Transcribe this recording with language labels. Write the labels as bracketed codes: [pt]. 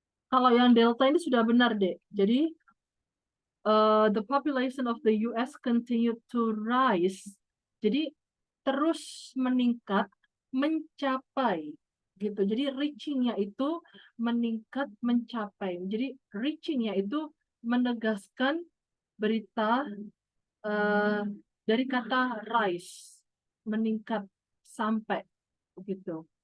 [id] Kalau yang delta ini sudah benar, Dek. Jadi [en] the population of the US continued to rise. [id] Jadi terus meningkat, mencapai gitu. Jadi reaching-nya itu meningkat, mencapai. Jadi reaching-nya itu menegaskan berita dari kata rise, meningkat sampai begitu.